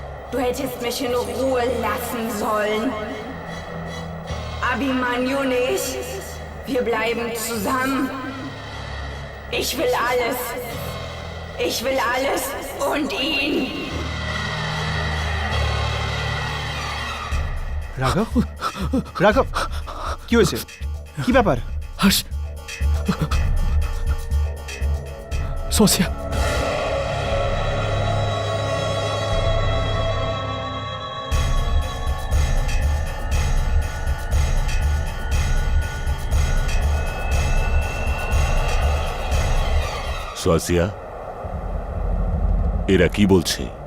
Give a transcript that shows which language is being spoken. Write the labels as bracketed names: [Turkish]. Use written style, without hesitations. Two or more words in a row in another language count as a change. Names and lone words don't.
[German] Du hättest mich in Ruhe lassen sollen. Abhimanyu nicht. Wir bleiben zusammen. Ich will alles. Ich will alles und ihn. [Bangla] রাঘব রাঘব কি হয়েছে কি ব্যাপার হর্ষ সোসিয়া সোয়াসিয়া, এরা কি বলছে?